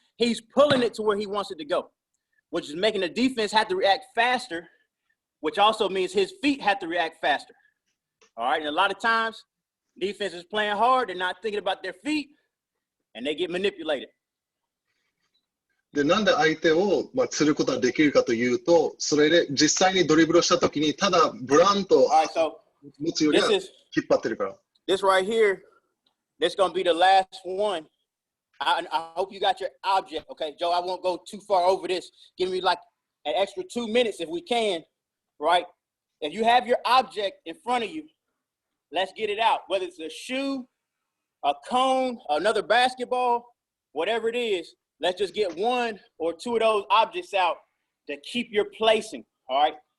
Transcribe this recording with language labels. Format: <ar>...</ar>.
<en>He's pulling it to where he wants it to go, which is making the defense have to react faster, which also means his feet have to react faster. All right, and a lot of times, defense is playing hard, they're not thinking about their feet, and they get manipulated.</en> <ja>で、なんで相手を、釣ることができるかというと、それで実際にドリブルをしたときに、ただブランと</ja> <en>All right, so</en> <ja>持つよりは引っ張ってるから。</ja> <en>This right here, this is going to be the last one. I hope you got your object, okay? Joe, I won't go too far over this. Give me like an extra 2 minutes if we can, right? If you have your object in front of you, let's get it out. Whether it's a shoe, a cone, another basketball, whatever it is, let's just get 1 or 2 of those objects out to keep your placing, all right?</en>